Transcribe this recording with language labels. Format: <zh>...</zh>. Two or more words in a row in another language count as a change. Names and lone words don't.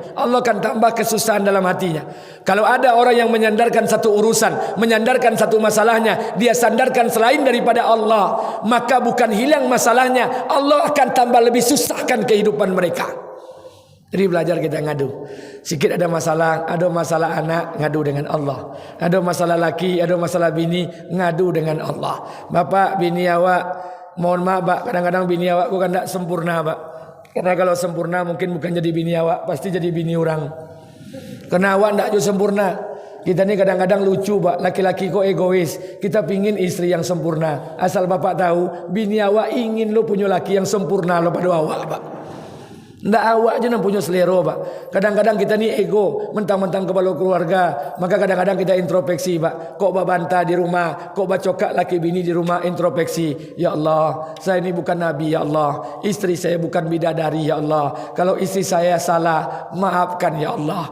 <id>Allah akan tambah kesusahan dalam hatinya. Kalau ada orang yang menyandarkan satu urusan, menyandarkan satu masalahnya, dia sandarkan selain daripada Allah, maka bukan hilang masalahnya, Allah akan tambah lebih susahkan kehidupan mereka. Jadi belajar kita ngadu. Sikit ada masalah anak, ngadu dengan Allah. Ada masalah laki, ada masalah bini, ngadu dengan Allah. Bapak, bini awak, mohon maaf, Pak, kadang-kadang bini awak kan tak sempurna, Pak. Karena kalau sempurna mungkin bukan jadi bini awak, pasti jadi bini orang. Karena awak tak juga sempurna. Kita ni kadang-kadang lucu, Pak. Laki-laki kok egois. Kita pingin istri yang sempurna. Asal Bapak tahu, bini awak ingin lo punya laki yang sempurna lo pada awak, Pak. Ndak awak je nak punya selera, Pak. Kadang-kadang kita ni ego, mentang-mentang kepala keluarga. Maka kadang-kadang kita introspeksi, Pak. Kok bantah di rumah, kok cokak laki bini di rumah, introspeksi. Ya Allah, saya ni bukan nabi, ya Allah. Istri saya bukan bidadari, ya Allah. Kalau istri saya salah, maafkan, ya Allah.</id>